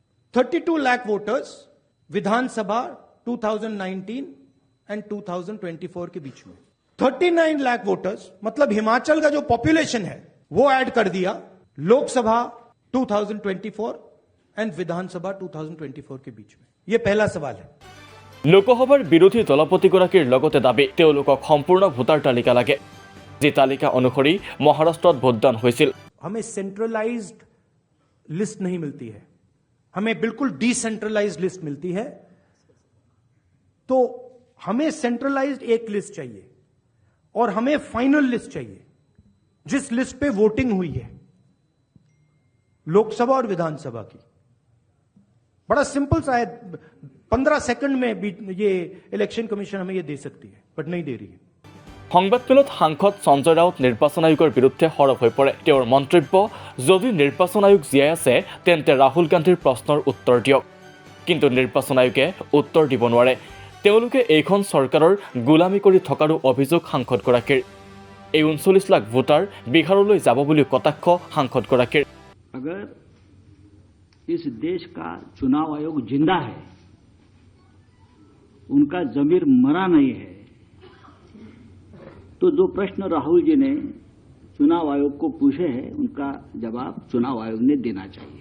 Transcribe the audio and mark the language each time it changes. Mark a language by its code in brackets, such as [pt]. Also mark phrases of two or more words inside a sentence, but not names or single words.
[hi] 32 लाख वोटर्स विधानसभा 2019 एंड 2024 के बीच में। 39 लाख वोटर्स मतलब हिमाचल का जो पॉपुलेशन है वो ऐड कर दिया लोकसभा 2024 एंड विधानसभा 2024 के बीच में। ये पहला सवाल है। [as] লোকসভাৰ বিৰোধী দলপতিগৰাকীৰ লগতে দাবী, তেওঁলোকক সম্পূৰ্ণ ভোটাৰ তালিকা লাগে, যি তালিকা অনুসৰি মহাৰাষ্ট্ৰত ভোটদান হৈছিল। [hi] हमें सेंट्रलाइज्ड लिस्ट नहीं मिलती है, हमें बिल्कुल डिसेंट्रलाइज्ड लिस्ट मिलती है। तो हमें सेंट्रलाइज्ड एक लिस्ट चाहिए और हमें फाइनल लिस्ट चाहिए जिस लिस्ट पे वोटिंग हुई है लोकसभा और विधानसभा की। बड़ा सिंपल सा है, 15 सेकंड में भी ये इलेक्शन कमीशन हमें ये दे सकती है, बट नहीं दे रही है। [as] সংবাদমেলত সাংসদ সঞ্জয় ৰাউত নিৰ্বাচন আয়োগৰ বিৰুদ্ধে সৰব হৈ পৰে। তেওঁৰ মন্তব্য, যদি নিৰ্বাচন আয়োগ জীয়াই আছে তেন্তে ৰাহুল গান্ধীৰ প্ৰশ্নৰ উত্তৰ দিয়ক। কিন্তু নিৰ্বাচন আয়োগে উত্তৰ দিব নোৱাৰে। তেওঁলোকে এইখন চৰকাৰৰ গোলামী কৰি থকাৰো অভিযোগ সাংসদগৰাকীৰ। এই 39 লাখ ভোটাৰ বিহাৰলৈ যাব বুলি কটাক্ষ সাংসদগৰাকীৰ। [hi] अगर इस देश का चुनाव आयोग जिंदा है, उनका जमीर मरा नहीं है, तो जो प्रश्न राहुल जी ने चुनाव आयोग को पूछे हैं उनका जवाब चुनाव आयोग ने देना चाहिए।